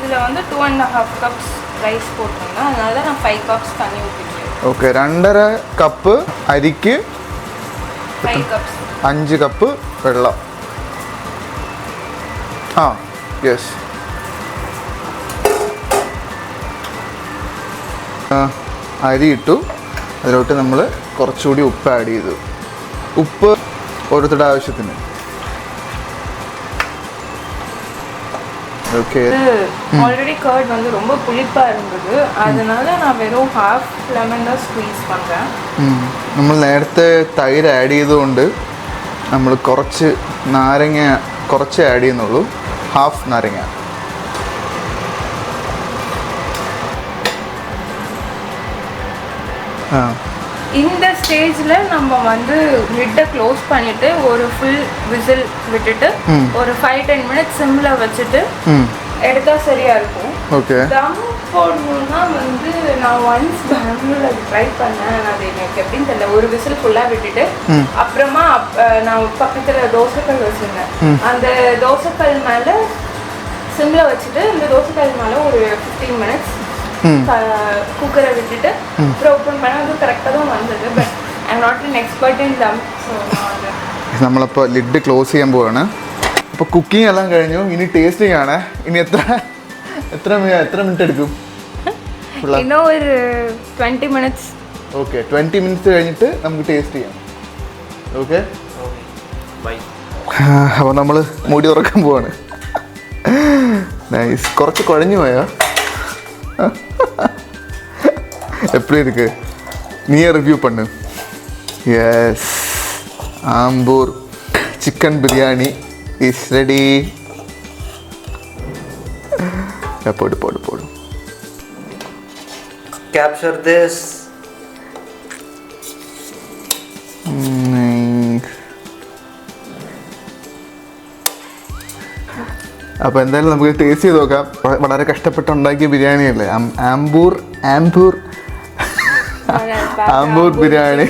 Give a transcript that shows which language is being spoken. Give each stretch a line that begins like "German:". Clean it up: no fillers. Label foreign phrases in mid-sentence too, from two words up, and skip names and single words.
Malayalam: ഓക്കെ, 2.5 കപ്പ് അരിക്ക് 5 കപ്പ് വെള്ളം. ആ യെസ്. അരി ഇട്ടു, അതിലോട്ട് നമ്മൾ കുറച്ചുകൂടി ഉപ്പ് ആഡ് ചെയ്തു. ഉപ്പ് ഓരോരുത്തരുടെ ആവശ്യത്തിന്.
Tamil: ஓகே. ஆல்ரெடி கர்ட் வந்து ரொம்ப புளிப்பாக இருந்தது, அதனால நான் வெறும் ½ லெமன் தான் ஸ்க்வீஸ் பண்ணுறேன்.
Malayalam: നമ്മൾ നേരത്തെ തൈര് ആഡ് ചെയ്തുകൊണ്ട് നമ്മൾ കുറച്ച് നാരങ്ങ കുറച്ച് ആഡ് ചെയ്യുന്നുള്ളൂ, ½ നാരങ്ങ.
Tamil: இந்த ஸ்டேஜில் நம்ம வந்து லிட்டை க்ளோஸ் பண்ணிவிட்டு ஒரு
English: full whistle
Tamil: விட்டுட்டு ஒரு 5-10 மினிட்ஸ் சிம்மில் வச்சுட்டு எடுத்தால் சரியாக இருக்கும். ஓகே. தம் போடணுன்னா வந்து நான் ஒன்ஸ் பெங்களூரில் அது ட்ரை பண்ணேன், அது எனக்கு எப்படின்னு தெரியல. ஒரு விசில் ஃபுல்லாக விட்டுட்டு அப்புறமா நான் பக்கத்தில் தோசைக்கல் வச்சுருந்தேன். அந்த தோசைக்கல் மேலே சிம்மில் வச்சுட்டு இந்த தோசைக்கல் மேலே ஒரு 15 மினிட்ஸ்
Malayalam: കുക്കറെ വിട്ടിട്ട് ഓപ്പൺ பண்ணാൽ അത് കറക്റ്റാக தான் വന്നത്.
English: But I am not an expert in dum.
Malayalam: നമ്മളപ്പോൾ ലിഡ് ക്ലോസ് ചെയ്യാൻ പോവാണ്. അപ്പോൾ കുക്കിംഗ് എല്ലാം കഴിഞ്ഞു, ഇനി ടേസ്റ്റിംഗ് ആണ്. ഇനി എത്ര മിനിറ്റ് എടുക്കും? ഇന്നോ ഒരു 20 മിനിറ്റ്സ്. ഓക്കെ, 20 മിനിറ്റ്സ് കഴിഞ്ഞിട്ട് നമുക്ക് ടേസ്റ്റ് ചെയ്യാം.
English: okay bye.
Malayalam: അപ്പോൾ നമ്മൾ മൂടി തുറക്കാൻ പോവാണ്. നൈസ്. കുറച്ച് കുഴഞ്ഞു പോയാ?
Tamil: எப்படி இருக்கு? நீயே ரிவ்யூ பண்ணு. எஸ், ஆம்பூர் சிக்கன் பிரியாணி
English: is ready.
Tamil: போடு போடு போடு.
English: Capture this.
Malayalam: അപ്പോൾ എന്തായാലും നമുക്ക് ടേസ്റ്റ് ചെയ്ത് നോക്കാം. വളരെ കഷ്ടപ്പെട്ടുണ്ടാക്കിയ ബിരിയാണിയല്ലേ, ആമ്പൂർ ബിരിയാണി.